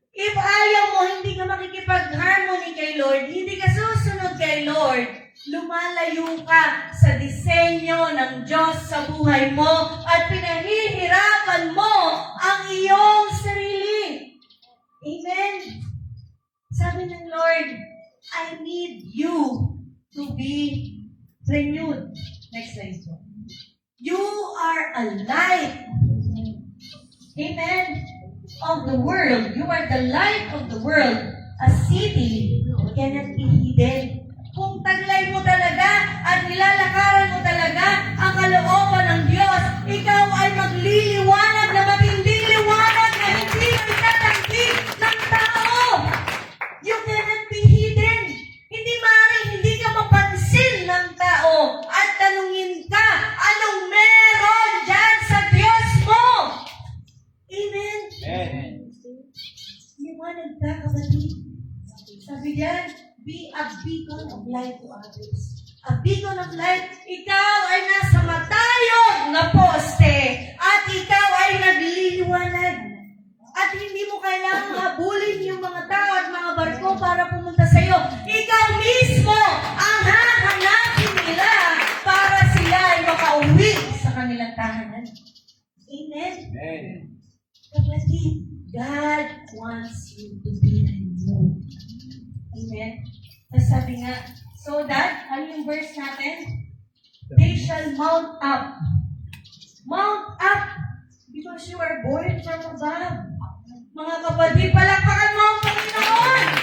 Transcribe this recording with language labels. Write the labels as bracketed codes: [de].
[tl] If ayaw mo, hindi ka makikipag-harmony kay Lord, hindi ka susunod kay Lord, lumalayo ka sa disenyo ng Diyos sa buhay mo at pinahihirapan mo ang iyong sarili. Amen? Sabi ng [en] Lord, I need you to be renewed. Next slide po. You are a light. Amen? Of the world. You are the light of the world. A city cannot be hidden. [tl] Kung taglay mo talaga at nilalakaran mo talaga ang kalooban ng Diyos, ikaw ay magliliwanag na matinding liwanag na hindi itatanggi ng tao. [en] You cannot be hidden. [tl] Hindi maaaring hindi ka mapansin ng tao at tanungin ka, anong meron dyan sa Diyos mo? Amen. Amen. Liwanag ka, kapatid. Sabi diyan, [en] be a beacon of light to others. A beacon of light, [tl] ikaw ay nasa matayog na poste at ikaw ay nagliliwanag. At hindi mo kailangang habulin yung mga tao at mga barko para pumunta sa iyo. Ikaw mismo ang hahanapin nila para sila ay makauwi sa kanilang tahanan. Amen. Amen. [en] Kapatid, God wants you to be renewed. Amen? [tl] Tapos sabi nga, so that, ano yung verse natin? [en] They shall mount up. Mount up because you are born from above. [tl] Mga kapatid, palakpakan mo ang Panginoon!